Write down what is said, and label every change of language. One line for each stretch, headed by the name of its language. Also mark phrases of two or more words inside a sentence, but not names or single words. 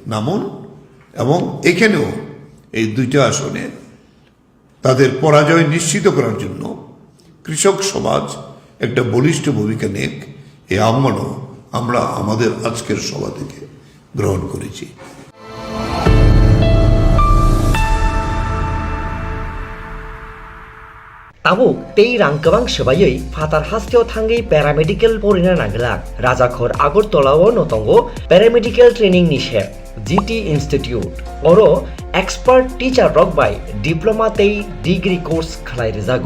Bangla: এবং এখানেও এই দুইটা আসনে তাদের পরাজয় নিশ্চিত করার জন্য কৃষক সমাজ একটা বলিষ্ঠ ভূমিকা নেক এই আহ্বানও আমরা আমাদের আজকের সভা থেকে গ্রহণ করেছি।
Kok Borok: Tabuk tei rangkabang sebayoi fatar hasteo thangai paramedical porina nanglak Rajakhor Agartolao notongo
English: paramedical training
Kok Borok: nishe GT Institute oro
English: expert teacher
Kok Borok: rokbai diploma tei
English: degree course
Kok Borok: khalai rejago